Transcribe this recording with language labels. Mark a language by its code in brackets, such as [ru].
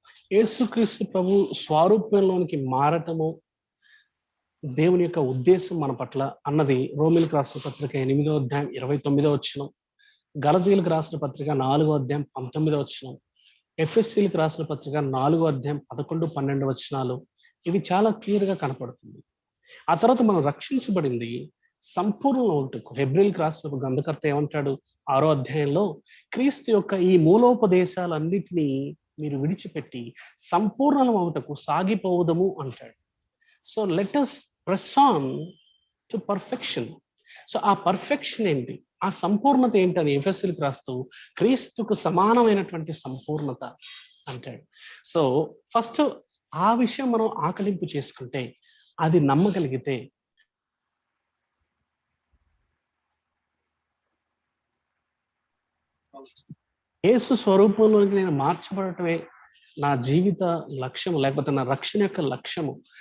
[te] యేసుక్రీస్తు ప్రభు స్వారూప్యంలోనికి మారటము దేవుని యొక్క ఉద్దేశం మన పట్ల అన్నది రోమిలకు రాసిన పత్రిక 8వ అధ్యాయం 29వ వచనం, గలతీయులకు రాసిన పత్రిక 4వ అధ్యాయం 19వ వచనం, ఎఫెసీయులకు రాసిన పత్రిక 4వ అధ్యాయం 11, 12 వచనాలు ఇవి చాలా క్లియర్‌గా కనపడుతుంది. ఆ తర్వాత మనం రక్షించబడింది సంపూర్ణం ఒకటకు. హెబ్రీయులకు రాసిన గ్రంథకర్త ఏమంటాడు 6వ అధ్యాయంలో, క్రీస్తు యొక్క ఈ మూలోపదేశాలన్నిటినీ మీరు విడిచిపెట్టి సంపూర్ణం ఒకటకు సాగిపోవుదము అంటాడు. [en] So let us press on to perfection. [te] So ఆ పర్ఫెక్షన్ ఏంటి, ఆ సంపూర్ణత ఏంటని ఎఫెసీయులకు రాస్తూ క్రీస్తుకు సమానమైనటువంటి సంపూర్ణత అంటాడు. సో ఫస్ట్ ఆ విషయం మనం ఆకలింపు చేసుకుంటే, అది నమ్మగలిగితే యేసు స్వరూపంలోకి నేను మార్చబడటమే నా జీవిత లక్ష్యము, లేకపోతే నా రక్షణ యొక్క లక్ష్యము.